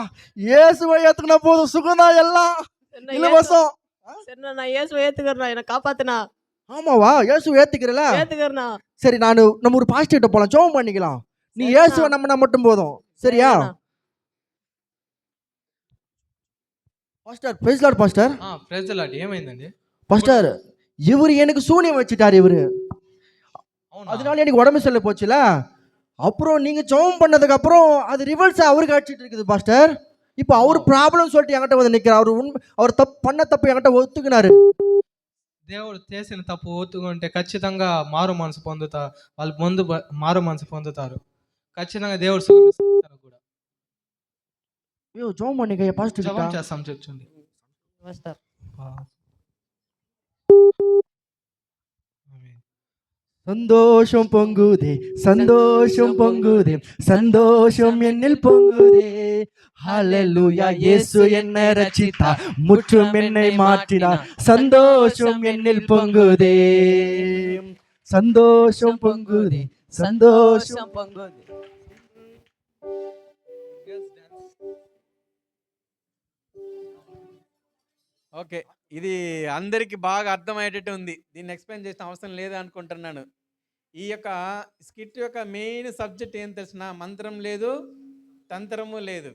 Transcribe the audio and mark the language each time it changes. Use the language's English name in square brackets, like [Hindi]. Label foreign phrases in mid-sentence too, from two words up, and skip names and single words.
[Tamil] இயேசுவை ஏத்துக்கினா போதும், சுகம்தான் எல்லாம் இலவசம். சரிண்ணா, நான் இயேசுவை ஏத்துக்கிறேன், என்ன காப்பாத்துனா. ஆமாவா? இயேசுவை ஏத்துக்கிறல? ஏத்துக்கிறேண்ணா. சரி, நம்ம ஒரு பாஸ்டர் கிட்ட போலாம், ஜெபம் பண்ணிக்கலாம். நீ இயேசுவை நம்பினா மட்டும் போதும், சரியா? பாஸ்டர், [English] praise Lord [Tamil] பாஸ்டர். [English] praise the Lord. [Telugu] ఏమైందండి [Tamil] பாஸ்டர்? இவரு எனக்கு சூனியம் வச்சுட்டாரு இவரு. அதனால எனக்கு உடம்பு சரியில்லை போச்சுல. அப்புறம் நீங்க ஜெபம் பண்ணதுக்கு அப்புறம் அது ரிவர்ஸ் அவருக்கு அடிச்சிட்டு இருக்குது பாஸ்டர். இப்போ அவர் ப்ராப்ளம் சொல்லிட்டு என்கிட்ட வந்து நிக்கிறார். அவர் பண்ண தப்பு என்கிட்ட ஒத்துக்கினாரு. [Telugu] దేవుడు చేసిన తప్పు ఒత్తుకుంటే ఖచ్చితంగా మారు మనసు పొందుతారు. వాళ్ళు మారు మనసు పొందుతారు. ఖచ్చితంగా దేవుడు సుఖమిస్తాడు కూడా. [Tamil] ஐயோ, ஜெபம் பண்ணிக்க பாஸ்டர். [Telugu] జపం చేస్తాం చూడండి. [Tamil] பாஸ்டர். சந்தோஷம் பொங்குதே, சந்தோஷம் பொங்குதே, சந்தோஷம் என்னில் பொங்குதே. ஹல்லேலூயா, இயேசு என்னை ரட்சித்தார், முற்றும் என்னை மாற்றினார். சந்தோஷம் என்னில் பொங்குதே, சந்தோஷம் பொங்குதே, சந்தோஷம் பொங்குதே. [Telugu] ఓకే, ఇది అందరికి బాగా అర్థమయ్యేటట్టు ఉంది. దీన్ని ఎక్స్ప్లెయిన్ చేసిన అవసరం లేదు అనుకుంటున్నాను. ఈ యొక్క స్కిట్ యొక్క [English] main subject [Telugu] ఏం తెలిసిన, మంత్రం లేదు, తంత్రము లేదు.